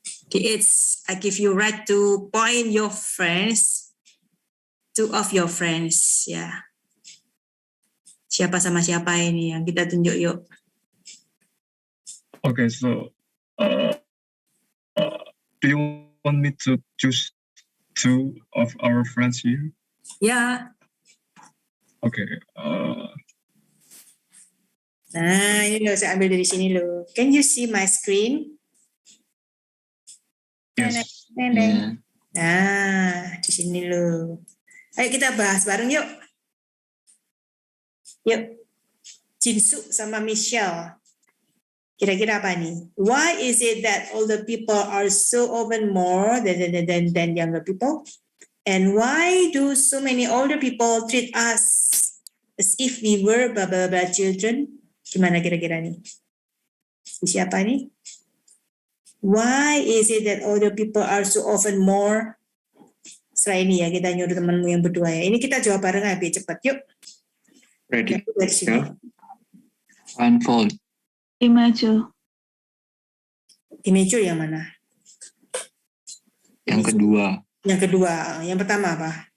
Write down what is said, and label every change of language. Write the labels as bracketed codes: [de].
[en] DH, I give you right to point your friends, two of your friends, ya. [id] Siapa sama siapa ini yang kita tunjuk yuk. [en] Okay, so do you want me to choose two of our friends here? [id] Ya. [en] Okay. [id] Nah, ini loh, saya ambil dari sini loh. [en] Can you see my screen? Yes. [id] Neneng. Nah, di sini loh. Ayo kita bahas bareng yuk. Yuk. Jinsu sama Michelle. Kira-kira apa nih? [en] Why is it that older people are so often more than younger people? And why do so many older people treat us as if we were blah blah blah children? [id] Gimana kira-kira nih? Siapa nih? [en] Why is it that older people are so often more? [id] Setelah ini ya, kita nyuruh temanmu yang berdua ya. Ini kita jawab bareng aja, cepat yuk. [en] Ready? [id] Ya. [en] Unfold. Imagine. [id] Immature yang mana? Yang kedua. Yang kedua. Yang pertama apa?